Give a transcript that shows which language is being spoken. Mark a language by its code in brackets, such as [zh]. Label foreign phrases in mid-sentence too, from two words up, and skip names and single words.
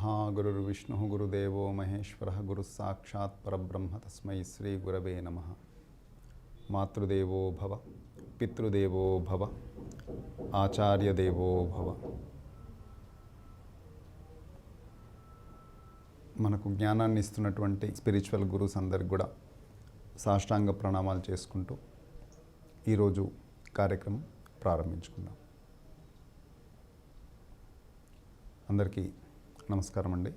[sa] गुरुर्विष्णुः गुरुदेवो महेश्वरः गुरुस्साक्षात् परब्रह्म तस्मै श्री गुरवे नमः। मातृदेवो भव, पितृदेवो भव, आचार्यदेवो भव। [te] మనకు జ్ఞానాన్ని ఇస్తున్నటువంటి [en] spiritual gurus [te] అందరికి కూడా సాష్టాంగ ప్రణామాలు చేసుకుంటూ ఈరోజు కార్యక్రమం ప్రారంభించుకుందాం. అందరికీ నమస్కారం అండి.